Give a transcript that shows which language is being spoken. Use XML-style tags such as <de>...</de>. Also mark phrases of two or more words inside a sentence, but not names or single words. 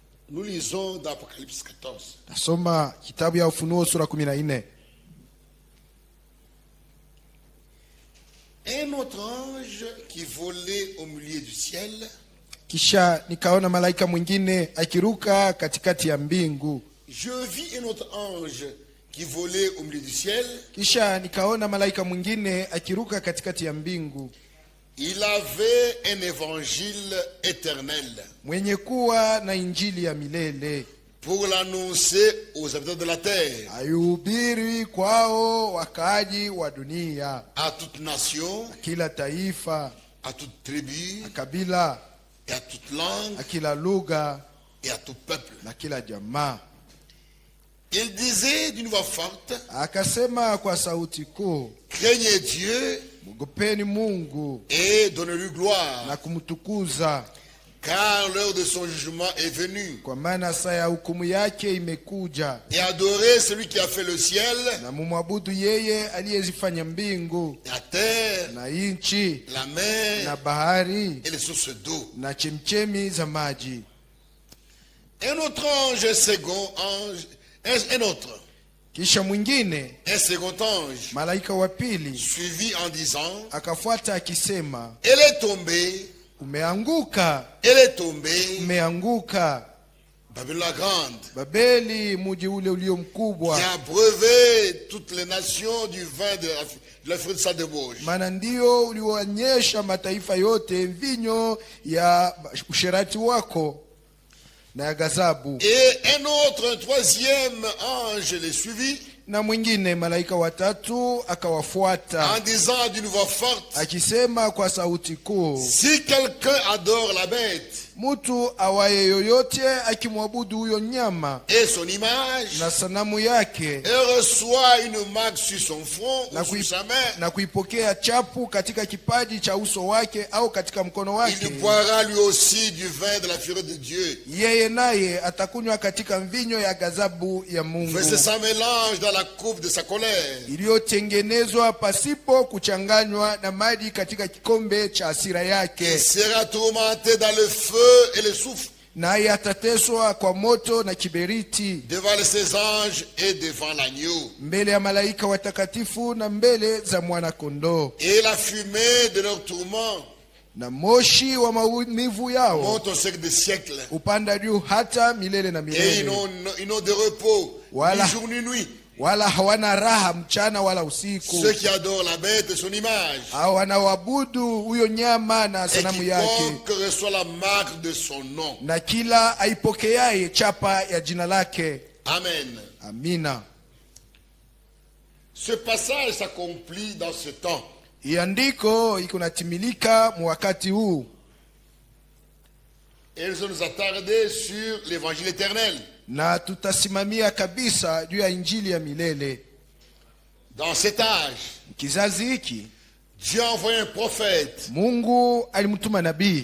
<fr>Nous lisons dans Apocalypse 14.</fr> <sw>Nasoma kitabu ya Ufunuo sura 14.</sw> <fr>Un autre ange qui volait au milieu du ciel.</fr> <sw>Kisha nikaona malaika mwingine akiruka katikati ya mbingu.</sw> <fr>Je vis un autre ange qui volait au milieu du ciel.</fr> <sw>Kisha nikaona malaika mwingine akiruka katikati ya mbingu.</sw> <fr>Il avait un évangile éternel.</fr> <sw>Mwenye kuwa na injili ya milele.</sw> <fr>Pour l'annoncer aux habitants de la terre.</fr> <sw>Ayuhubiri kwao wakaaji wa dunia.</sw> <fr>À toute nation.</fr> <sw>Kila taifa.</sw> <fr>À toute tribu.</fr> <sw>Kabila.</sw> <fr>Et à toute langue.</fr> <sw>À kila lugha.</sw> <fr>Et à tout peuple.</fr> <sw>Na kila jamaa.</sw> <fr>Il disait d'une voix forte.</fr> <sw>Akasema kwa sauti kuu.</sw> <fr>Craignez Dieu.</fr> <sw>Mugopeni Mungu.</sw> <fr>Et donnez-lui gloire.</fr> <sw>Na kumtukuza.</sw> <fr>Car l'heure de son jugement est venue.</fr> <sw>Kwa maana saa ya hukumu yake imekuja.</sw> <fr>Et adorez celui qui a fait le ciel.</fr> <sw>Na mumwabudu yeye aliyezifanya mbingu.</sw> <fr>La terre.</fr> <sw>Na nchi.</sw> <fr>La mer.</fr> <sw>Na bahari.</sw> <fr>Et les sources d'eau.</fr> <sw>Na chemchemi za maji.</sw> <fr>Un autre ange, second ange, un autre.</fr> <sw>Kisha mwingine.</sw> <fr>Un second ange.</fr> <sw>Malaika wa pili.</sw> <fr>Suivi en disant.</fr> <sw>Akafuata akisema.</sw> <fr>Elle est tombée.</fr> <sw>Umeanguka.</sw> <fr>Elle est tombée.</fr> <sw>Umeanguka.</sw> <fr>Babylone la grande.</fr> <sw>Babeli mji ule ulio mkubwa.</sw> <fr>Qui a breuvé toutes les nations du vin de la fruit de sa débauche.</fr> <sw>Maana ndio ulionyesha mataifa yote mvinyo ya usherati wako na ya gazabu.</sw> <fr>Et un troisième ange les suivit.</fr> <sw>Na mwingine malaika watatu akawafuata.</sw> <fr>En disant d'une voix forte.</fr> <sw>Akisema kwa sauti kuu.</sw> <fr>Si quelqu'un adore la bête.</fr> <sw>Mtu awaye yoyote akimwabudu huyo nyama.</sw> <fr>Et son image.</fr> <sw>Na sanamu yake.</sw> <fr>Et reçoit une marque sur son front ou sur sa main.</fr> <sw>Na kuipokea chapu katika kipaji cha uso wake au katika mkono wake.</sw> <fr>Il boira lui aussi du vin de la fureur de Dieu.</fr> <sw>Yeye naye atakunywa katika mvinyo ya gazabu ya Mungu.</sw> <fr>Verset sans mélange dans la coupe de sa colère.</fr> <sw>Iliyotengenezwa pasipo kuchanganywa na maji katika kikombe cha hasira yake.</sw> <fr>Il sera tourmenté dans le feu et le soufre.</fr> <sw>Naye atateswa kwa moto na kiberiti.</sw> <fr>Devant ses anges et devant l'agneau.</fr> <sw>Mbele ya malaika watakatifu na mbele za mwana kondoo.</sw> <fr>Et la fumée de leur tourment.</fr> <sw>Na moshi wa maumivu yao.</sw> <fr>Monte au siècle des siècles.</fr> <sw>Upanda juu hata milele na milele.</sw> <fr>Et ils n'ont de repos. Ni jour ni nuit.</fr> <sw>Wala hawana raha mchana wala usiku.</sw> <fr>Ceux qui adorent la bête et son image.</fr> <sw>Hao wanaoabudu huyo nyama na sanamu yake.</sw> <fr>Et quiconque reçoit la marque de son nom.</fr> <sw>Na kila aipokeaye chapa ya jina lake.</sw> <fr>Amen.</fr> <sw>Amina.</sw> <fr>Ce passage s'accomplit dans ce temps.</fr> <sw>Iandiko iko natimilika wakati huu.</sw> <fr>Et nous allons nous attarder sur l'évangile éternel.</fr> <sw>Na tutasimamia kabisa juu ya injili ya milele.</sw> <fr>Dans cet âge,</fr> <sw>kizazi hiki,</sw> <fr>Dieu a envoyé un prophète.</fr> <sw>Mungu alimtuma nabii</sw>